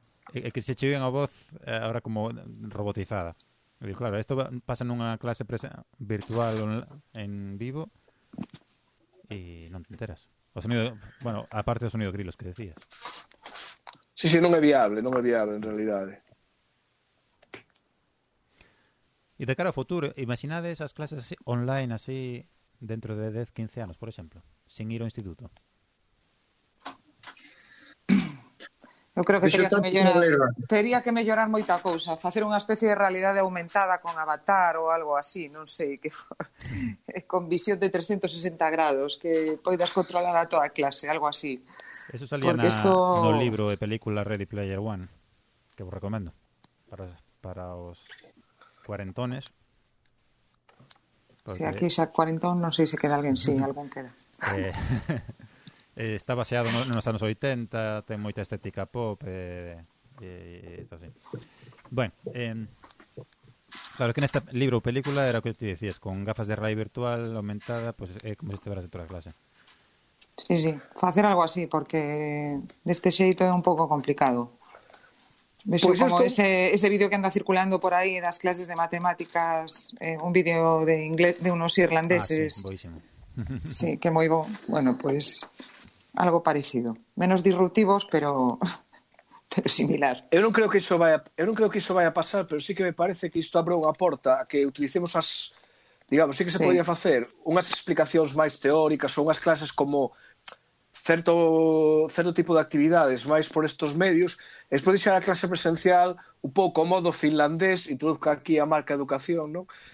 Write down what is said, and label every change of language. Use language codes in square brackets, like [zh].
[es] que se chiven a voz ahora como robotizada. Y digo, claro, esto pasa [gl] nunha clase virtual en vivo e non te enteras. O sonido, bueno, aparte do sonido grilos que decías. Sí, sí, non é viable, non é viable en realidade. E de cara ao futuro, imaginades as clases así, online así dentro de 10, 15 anos, por exemplo, sin ir ao instituto. Eu creo que teria que mellorar moita cousa, facer unha especie de realidade aumentada con avatar ou algo así, non sei, que con visión de 360 grados, que poidas controlar a toda a clase, algo así. Eso salía na, esto... no libro e película Ready Player One, que vos recomendo para os cuarentones. Porque... Si aquí xa cuarentón, non sei se queda alguén, si, algún queda. Está baseado nos anos 80, ten moita estética pop e isto así. Bueno, claro que neste libro ou película era o que te dicías, con gafas de realidade virtual aumentada, pues, como se estiveras dentro da clase. Sí, sí, facer algo así, porque deste xeito é un pouco complicado. [es] Pues como estoy... [gl] ese vídeo que anda circulando por aí das clases de matemáticas, [es] un vídeo de inglés de unos irlandeses. [gl] Ah, sí, boísimo. Sí, que moi bo. Bueno, pues... algo parecido, menos disruptivos, pero similar. Eu non creo que iso vaya a pasar, pero sí que me parece que isto abre unha porta a que utilicemos as, digamos, sí que se sí. podía facer unhas explicacións máis teóricas ou unhas clases como certo tipo de actividades máis por estes medios, e despois deixar a clase presencial un pouco modo finlandés, introduzca aquí a marca educación, non?